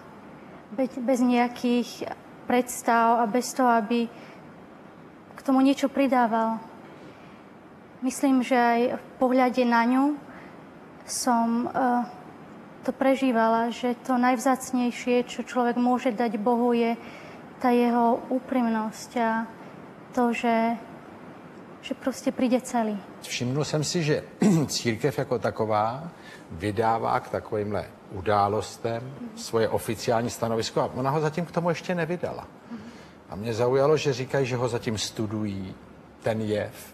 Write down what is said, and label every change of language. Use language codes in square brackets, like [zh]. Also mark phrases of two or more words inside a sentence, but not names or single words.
[sk] Bez nejakých predstav a bez toho, aby k tomu niečo pridával. Myslím, že aj v pohľade na ňu som to prežívala, že to najvzácnejšie, čo človek môže dať Bohu, je tá jeho úprimnosť a to, [cs] že prostě přijde celý. Všimnul jsem si, že církev jako taková vydává k takovýmhle událostem svoje oficiální stanovisko a ona ho zatím k tomu ještě nevydala. A mě zaujalo, že říkají, že ho zatím studují, ten jev.